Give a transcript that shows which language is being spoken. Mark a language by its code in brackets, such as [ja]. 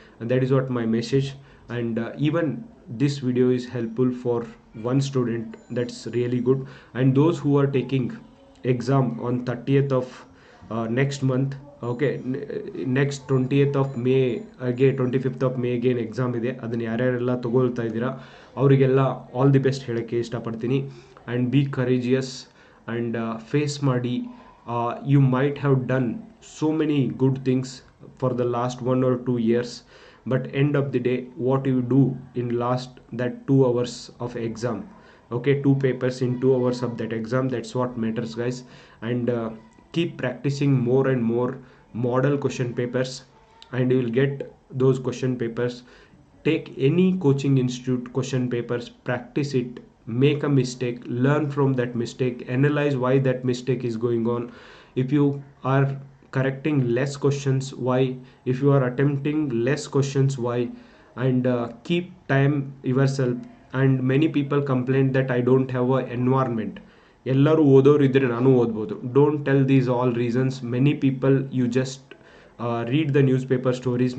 [en] And that is what my message. And even this video is helpful for one student, that's really good. And those who are taking exam on 30th of next month, okay, next 20th of May ಗೆ 25th of May ಗೆ [kn] exam ಇದೆ. ಅದನ್ನು ಯಾರ್ಯಾರೆಲ್ಲ ತಗೊಳ್ತಾ ಇದ್ದೀರಾ ಅವರಿಗೆಲ್ಲ all the best ಹೇಳೋಕ್ಕೆ ಇಷ್ಟಪಡ್ತೀನಿ. [en] And be courageous and face ಮಾಡಿ. You might have done so many good things for the last 1 or 2 years, but end of the day, what you do in last that 2 hours of exam, okay, 2 papers in 2 hours of that exam, that's what matters, guys. And keep practicing more and more model question papers, and you will get those question papers. Take any coaching institute question papers, practice it. make a mistake, learn from that mistake, analyze why that mistake is going on. If you are correcting less questions, why? If you are attempting less questions, why? And keep time yourself. And many people complain that I don't have a environment. [kn] ಎಲ್ಲರೂ ಓದೋರು ಇದ್ರೆ ನಾನು ಓದ್ಬೋದು. [en] Don't tell these all reasons. Many people you just read the newspaper stories.